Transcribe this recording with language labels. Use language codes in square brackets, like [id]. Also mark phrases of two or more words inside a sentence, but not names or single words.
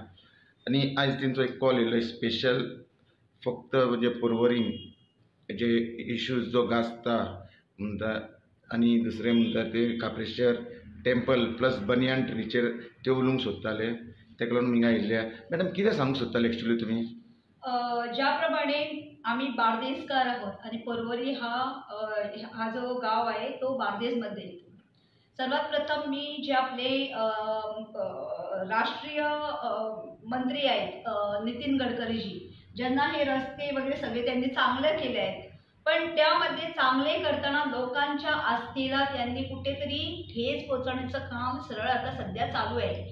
[kok] आनी आयज तेंचो एक कॉल येयलो स्पेशल फक्त म्हणजे पर्वरीन जे इश्यूज जो गाजता म्हणटा आनी दुसरें म्हणटा ते काप्रेश्वर टेम्पल प्लस बनियान ट्रीचेर ते उलोवंक सोदताले. तेका लागून हिंगा आयिल्ले. मॅडम कितें सांगूंक सोदताले एक्चुअली तुमी? [mr] ज्याप्रमाणे आम्ही बार्देसकार आहोत आणि परवरी हा जो गाव आहे तो बार्देसमध्ये येतो. सर्वात प्रथम मी जे आपले राष्ट्रीय मंत्री आहेत नितीन गडकरीजी, ज्यांना हे रस्ते वगैरे सगळे त्यांनी चांगले केले आहेत, पण त्यामध्ये चांगले करताना लोकांच्या आस्थेला त्यांनी कुठेतरी ठेच पोहोचवण्याचं काम सरळ आता सध्या चालू आहे.